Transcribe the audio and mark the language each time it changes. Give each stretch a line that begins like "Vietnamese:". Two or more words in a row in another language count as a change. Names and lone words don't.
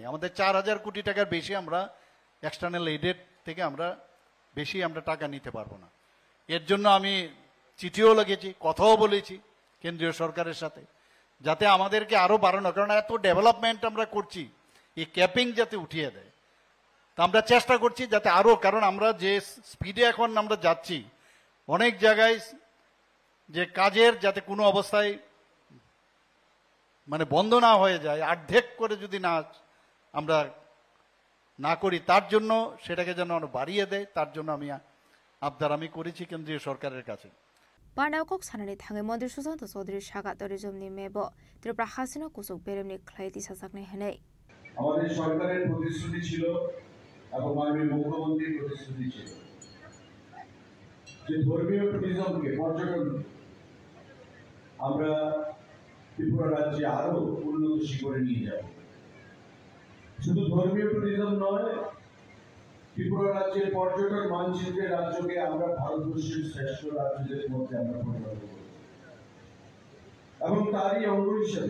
Bangla: আমাদের 4,000 কোটি টাকার বেশি আমরা
English: external aided
Bangla: থেকে আমরা বেশি আমরা টাকা নিতে পারবো না এর জন্য আমি চিঠিও লিখেছি কথাও বলেছি কেন্দ্রীয় সরকারের সাথে যাতে আমাদেরকে আরো বাড়ানো কারণ এত ডেভেলপমেন্ট আমরা করছি এই ক্যাপিং যাতে উঠিয়ে দেয় তা আমরা চেষ্টা করছি যাতে আরো কারণ আমরা যে স্পিডে এখন আমরা যাচ্ছি অনেক জায়গায় যে কাজের যাতে কোনো অবস্থায় মানে বন্ধ না হয়ে যায় অর্ধেক করে যদি না আমরা না করি তার জন্য সেটাকে যেন বাড়িয়ে দেয় তার জন্য আমি আবদার আমি করেছি কেন্দ্রীয় সরকারের কাছে
Kok Borok: पांडावकक सानानै थाङै मन्त्री सुशांत चौधरी सागा टुरिजमनि मेबो त्रिपुरा हासिनो कुसुक बेरेमनि ख्लाय दिसाजागनाय हनै
Bangla: আমাদের সরকারের প্রতিশ্রুতি ছিল এবং মাননীয় মুখ্যমন্ত্রীর প্রতিশ্রুতি ছিল যে ধর্মীয় টুরিজমকে পর্যটন আমরা ত্রিপুরা রাজ্যে আরো উন্নত শিখরে নিয়ে যাব শুধু ধর্মীয় টুরিজম নয় ত্রিপুরা রাজ্যের পর্যটন মানচিত্রে রাজ্যকে আমরা ভারতবর্ষের শ্রেষ্ঠ রাজ্যদের মধ্যে আমরা পরিণত করব এবং তারই অঙ্গ হিসেবে